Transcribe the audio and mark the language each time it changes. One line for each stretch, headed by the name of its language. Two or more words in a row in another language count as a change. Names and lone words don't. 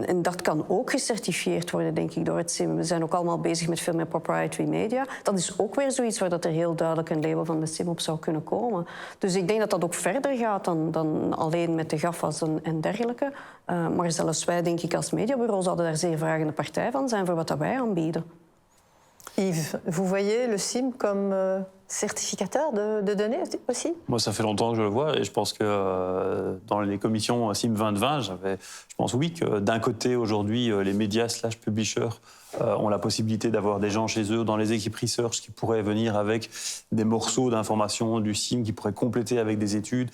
Dutch: En dat kan ook gecertifieerd worden, denk ik, door het CIM. We zijn ook allemaal bezig met veel meer
English: proprietary media.
Dutch: Dat is ook weer zoiets waar dat er heel duidelijk een label van de CIM op zou kunnen komen. Dus ik denk dat dat ook verder gaat dan alleen met de GAFA's en dergelijke. Maar zelfs wij, denk ik, als mediabureau zouden daar zeer vragende partij van zijn voor wat dat wij aanbieden.
French: Yves, vous voyez le CIM comme certificateur de données aussi? Moi, ça fait longtemps que je le vois et je pense que dans les commissions CIM 2020, je pense oui que d'un côté, aujourd'hui, les médias / publishers ont la possibilité d'avoir des gens chez eux dans les équipes research qui pourraient venir avec des morceaux d'informations du CIM qui pourraient compléter avec des études.